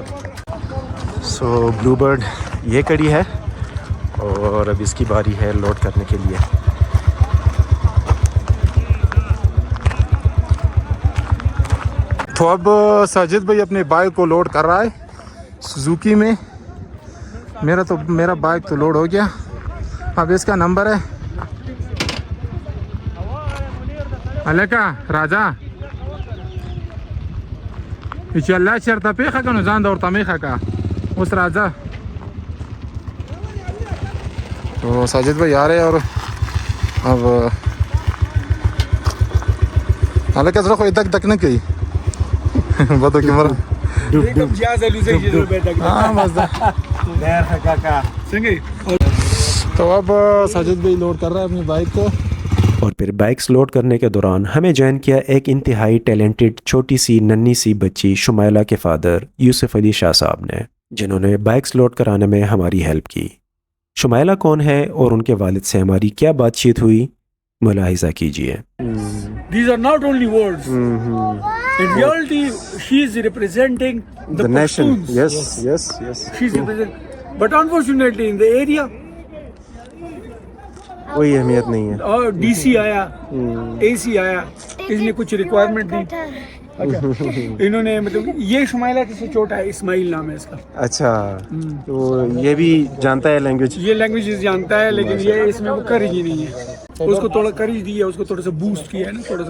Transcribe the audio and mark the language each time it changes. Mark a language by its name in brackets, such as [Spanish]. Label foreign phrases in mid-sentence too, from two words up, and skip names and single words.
[Urdu] سو بلو برڈ یہ کڑی ہے اور اب اس کی باری ہے لوڈ کرنے کے لیے۔ تو اب ساجد بھائی اپنے بائک کو لوڈ کر رہا ہے سوزوکی میں۔ میرا بائک تو لوڈ ہو گیا۔ اب اس کا نمبر ہے الکا راجا [Pashto] چې الله چېرته پېښه که نو ځان د ورته میښه که اوس راځه۔ [Urdu] تو ساجد بھائی آ رہے اور اب الکا [Pashto] زړه خو یې دک دک نه کوي بدو کې مر [Urdu] تو اب ساجد بھائی لوڈ کر رہا ہے اپنی بائک کو۔ اور پھر بائکس لوڈ کرنے کے دوران ہمیں جوائن کیا ایک انتہائی ٹیلنٹڈ چھوٹی سی ننھی سی بچی شمائلہ کے فادر یوسف علی شاہ صاحب نے، جنہوں نے بائکس لوڈ کرانے میں ہماری ہیلپ کی۔ شمائلہ کون ہے اور ان کے والد سے ہماری کیا بات چیت ہوئی، ملاحظہ کیجیے۔ [English] These are not only words. In reality, she is representing the nation. Pashtuns. Yes. She's representing. But unfortunately, in the area, [Urdu] کوئی اہمیت نہیں ہے۔ DC آیا، AC آیا، اس نے کچھ ریکوائرمنٹ دی۔ انہوں نے مطلب یہ شمائلہ کسی چھوٹا ہے، اسماعیل نام ہے اس کا۔ اچھا، تو یہ بھی جانتا ہے لینگویج؟ یہ لینگویجز جانتا ہے لیکن یہ اس میں وہ کرج ہی نہیں ہے۔ اس کو تھوڑا کرج دی ہے، اس کو تھوڑا سا بوسٹ کیا ہے نا، تھوڑا